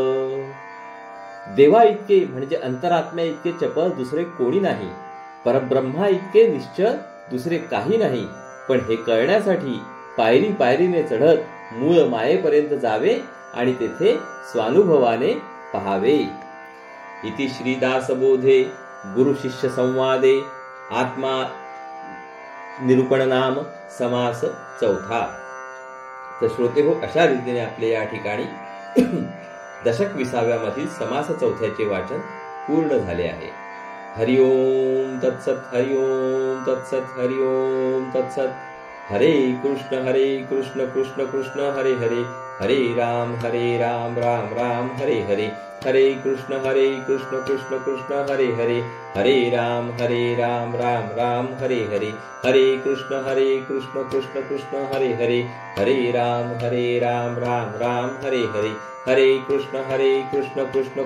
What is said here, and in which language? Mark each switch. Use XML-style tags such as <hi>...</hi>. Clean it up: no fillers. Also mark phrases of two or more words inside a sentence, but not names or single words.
<mr>देवा इतके म्हणजे अंतरात्म्या इतके चपळ दुसरे कोणी नाही. परब्रह्मा इतके निश्चळ दुसरे काही नाही. पण हे कळण्यासाठी पायरी पायरीने चढत मूळ मायेपर्यंत जावे आणि तेथे स्वानुभवाने पहावे.</mr> <sa>इति श्रीदासबोधे गुरु शिष्य संवादे आत्मा निरूपण नाम समास चौथा.</sa> <mr>तर श्रोते हो, अशा रीतीने आपले या ठिकाणी दशक 20व्या मधील समास चौथ्याचे वाचन पूर्ण झाले आहे.</mr> <sa>हरिओम तत्सत, हरिओम तत्सत, हरिओम तत्सत. हरे कृष्ण कृष्ण कृष्ण हरे हरे, हरे राम राम राम हरे हरे, हरे कृष्ण कृष्ण कृष्ण हरे हरे, हरे राम राम राम हरे हरे, हरे कृष्ण कृष्ण कृष्ण हरे हरे, हरे राम राम राम हरे हरे, हरे कृष्ण कृष्ण</sa>